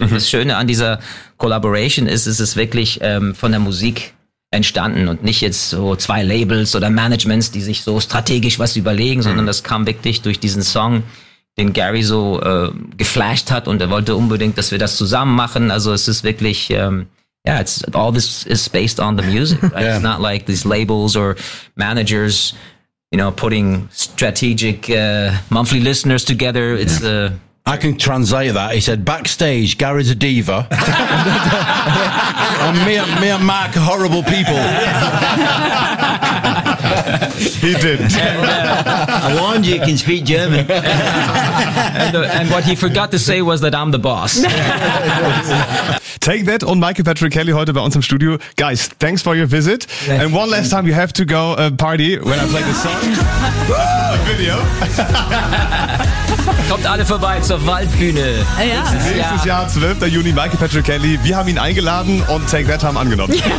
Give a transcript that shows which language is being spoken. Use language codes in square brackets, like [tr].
[de] Und das Schöne an dieser Collaboration ist, es ist wirklich von der Musik entstanden und nicht jetzt so 2 Labels oder Managements, die sich so strategisch was überlegen, sondern das kam wirklich durch diesen Song, den Gary so geflasht hat und er wollte unbedingt, dass wir das zusammen machen. Also es ist wirklich [en] all this is based on the music. Right? Yeah. It's not like these labels or managers, you know, putting strategic monthly listeners together. It's I can translate that. He said, backstage, Gary's a diva. And me and Mark are horrible people. He didn't. I warned you, you can speak German. and what he forgot to say was that I'm the boss. [de] Take That und Michael Patrick Kelly heute bei uns im Studio. [en] Guys, thanks for your visit. Yes. And one last time, you have to go party when I play the song. Video. [de] Kommt alle vorbei zur Waldbühne. Ja. Nächstes Jahr, 12. Juni, Michael Patrick Kelly. Wir haben ihn eingeladen und Take That haben angenommen.